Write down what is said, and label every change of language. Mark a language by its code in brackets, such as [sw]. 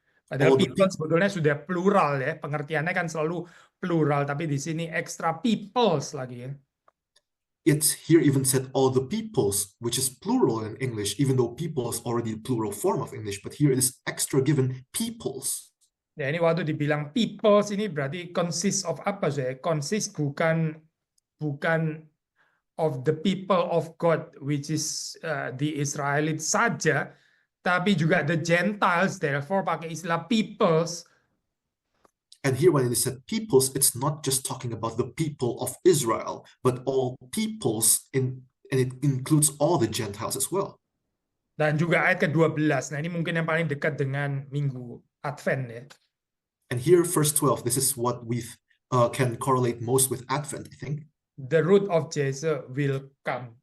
[id] Padahal people sebetulnya sudah plural ya, pengertiannya kan selalu plural, tapi di sini extra peoples lagi ya. [en] It's here even said all the peoples, which is plural in English, even though people is already the plural form of English, but here it is extra given peoples. [id] Ya, ini waktu dibilang peoples ini berarti [en] consist of [id] apa sih? [en] Consist [id] bukan [en] of the people of God, which is the Israelites [id] saja, tapi juga [en] the Gentiles. [id] Therefore pakai istilah peoples. [en] And here when it is said peoples, it's not just talking about the people of Israel, but all peoples, and it includes all the Gentiles as well. [id] Dan juga ayat ke-12. Nah, ini mungkin yang paling dekat dengan Minggu Advent ya. [en] And here, verse 12, this is what we can correlate most with Advent, I think. The root of Jesse will come.